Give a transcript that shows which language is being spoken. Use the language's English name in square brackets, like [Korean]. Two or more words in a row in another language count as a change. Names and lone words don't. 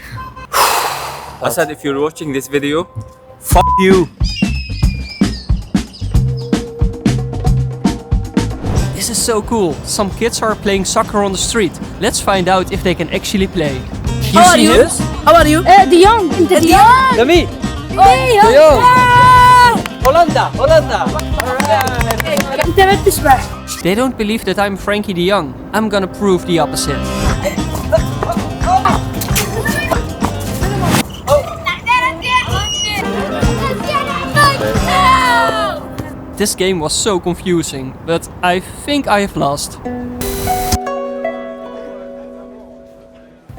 [English] Assad, if you're watching this video, fuck you. This is so cool. Some kids are playing soccer on the street. Let's find out if they can actually play. How are you? This? How are you? De Jong. De Jong. Demi. De Jong. Hollanda. [Arabic] انت ما بتسمع. [English] They don't believe that I'm Frankie de Jong. I'm gonna prove the opposite. This game was so confusing, but I think I have lost.